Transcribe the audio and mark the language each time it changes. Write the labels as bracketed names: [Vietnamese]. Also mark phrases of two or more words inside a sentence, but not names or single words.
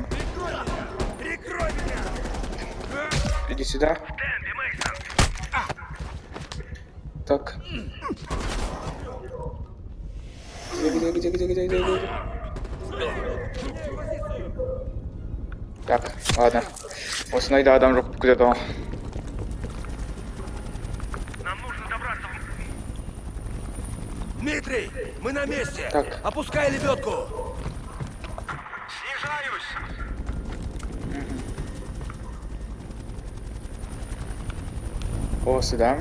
[Russian] Прикрой меня! Иди сюда. Дэнди, Мейсон. Так. Где? Так, ладно. [Kazakh] Осындай да адам жоқ где-то. [Russian] Нам нужно добраться в... Дмитрий, мы на месте! Так. Опускай лебедку! Снижаюсь. О, сюда.